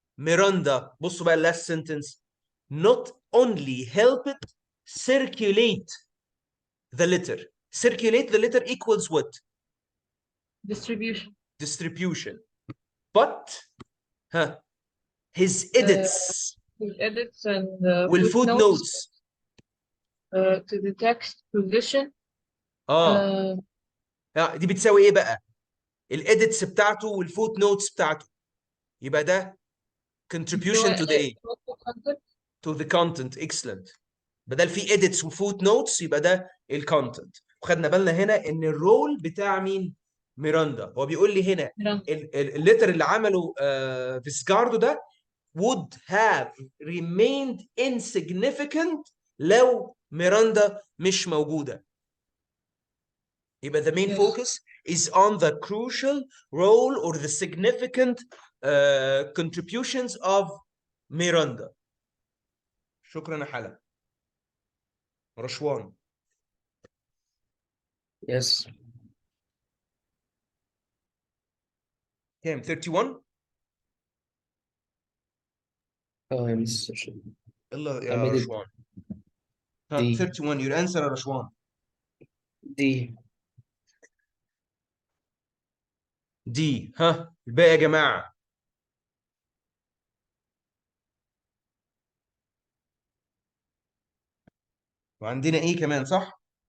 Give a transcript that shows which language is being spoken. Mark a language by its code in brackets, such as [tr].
[ar] ميراندا بصوا بقى [en] last sentence not only helped circulate the letter. circulate the letter equals what? Distribution. distribution. but his Uh, edits his edits and footnotes [ar] والfootnotes [en] to the text position. [ar] اه دي بتساوي ايه بقى؟ الاديتس بتاعته والفوت نوتس بتاعته، يبقى ده [en] contribution to the [ar] ايه؟ [en] to the content. excellent. [ar] بدل في edits وفوت نوتس يبقى ده الكونتنت. وخدنا بالنا هنا ان الرول بتاع مين؟ ميراندا. هو بيقول لي هنا الليتر اللي عمله فيسكاردو ده [en] would have remained insignificant [ar] لو ميراندا مش موجودة. [en] يبقى the main focus is on the crucial role or the significant contributions of Miranda. [ar] شكرا يا حلا. رشوان. [en] Yes. [ar] كام 31 Oh, يا مستر. يلا [en] I [ar] يا [en] made it [ar] رشوان ها [en] D. 31 your answer [ar] يا رشوان [en] D. [ar] دي ها الباقي يا جماعة وعندنا ايه كمان صح